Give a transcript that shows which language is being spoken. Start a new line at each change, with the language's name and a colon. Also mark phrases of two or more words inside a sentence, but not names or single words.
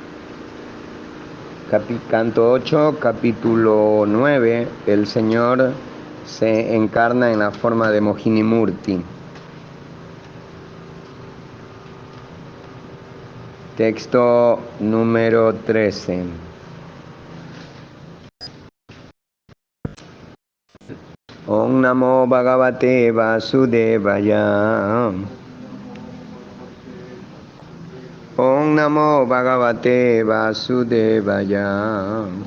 Spanish: Canto 8, capítulo 9. El Señor se encarna en la forma de Mohini Murti. Texto número 13.
Sanskrit: Om Namo Bhagavate Vasudevaya. Om Namo Bhagavate Vasudevaya.